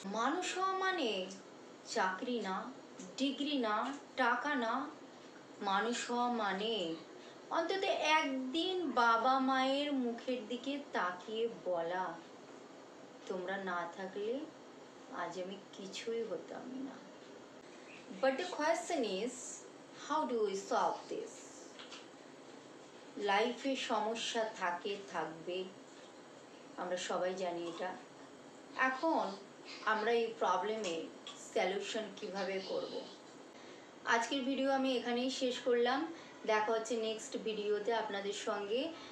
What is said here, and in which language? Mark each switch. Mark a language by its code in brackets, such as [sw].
[bn] মানুষ হওয়া মানে চাকরি না, ডিগ্রি না, টাকা না। মানুষ হওয়া মানে অন্তত একদিন বাবা মায়ের মুখের দিকে তাকিয়ে বলা, তোমরা না থাকলে আজ আমি কিছুই হতাম না। [en] But the question is, how do we solve this? [bn] লাইফে সমস্যা থাকে, থাকবে, আমরা সবাই জানি এটা। এখন আমরা এই প্রবলেমের সলিউশন কিভাবে করব? আজকের ভিডিও আমি এখানেই শেষ করলাম। দেখা হচ্ছে নেক্সট ভিডিওতে আপনাদের সঙ্গে।